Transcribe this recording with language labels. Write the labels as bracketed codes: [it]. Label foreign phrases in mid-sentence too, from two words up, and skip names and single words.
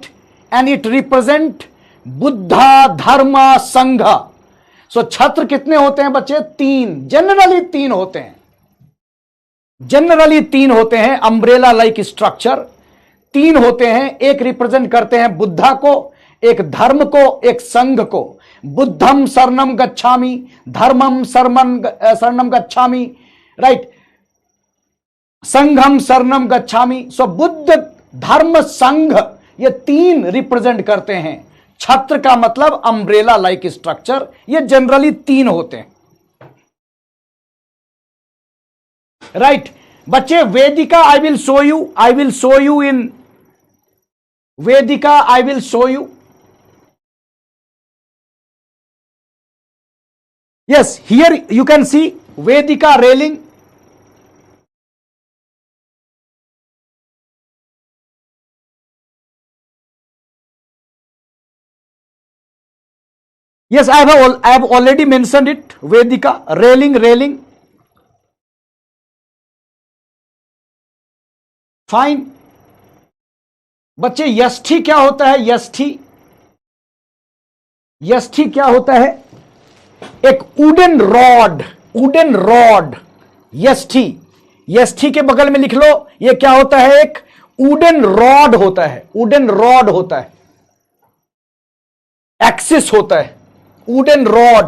[en] and it represent Buddha, Dharma, Sangha. [hi] सो छत्र कितने होते हैं बच्चे? 3। जनरली 3 होते हैं, जनरली 3 होते हैं। [en] umbrella like structure [hi] 3 होते हैं। एक रिप्रेजेंट करते हैं बुद्धा को, एक धर्म को, एक संघ को। [pi] बुद्धम शरणम गच्छामि, धर्मम शरणम गच्छामि, राइट, संघम शरणम गच्छामि। [hi] सो बुद्ध, धर्म, संघ, ये तीन रिप्रेजेंट करते हैं। छत्र का मतलब [en] umbrella like structure, [hi] ये जनरली तीन होते हैं, राइट। [en] बच्चे Vedika I will show you in Vedika, I will show you। Yes, here you can see Vedika railing. Yes, I have already mentioned it. Vedika railing. Fine. [hi] बच्चे यष्ठी क्या होता है? यष्ठी क्या होता है? एक [en] wooden rod, [hi] यष्ठी के बगल में लिख लो, ये क्या होता है? एक [en] wooden rod [hi] होता है, एक्सिस होता है, [en] wooden rod.